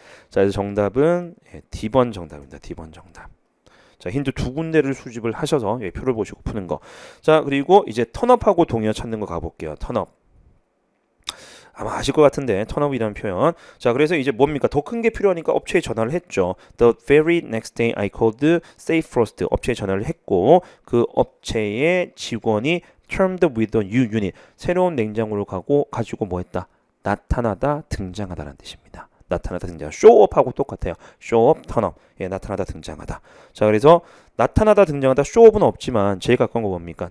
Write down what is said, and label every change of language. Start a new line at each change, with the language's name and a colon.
Korean: 자, 그래서 정답은 D번 정답입니다. D번 정답. 자, 힌트 두 군데를 수집을 하셔서 표를 보시고 푸는 거. 자, 그리고 이제 턴업하고 동의어 찾는 거 가볼게요. 턴업. 아마 아실 것 같은데 턴업이라는 표현. 자, 그래서 이제 뭡니까? 더 큰 게 필요하니까 업체에 전화를 했죠.
English: The very next day I called Saferost.
Korean: 업체에 전화를 했고 그 업체의 직원이
English: termed with a new unit.
Korean: 새로운 냉장고를 가지고 뭐 했다? 나타나다, 등장하다라는 뜻입니다. 나타나다, 등장. showup하고 똑같아요. showup, 턴업. 예, 나타나다, 등장하다. 자, 그래서 나타나다, 등장하다, showup은 없지만 제일 가까운 거 뭡니까?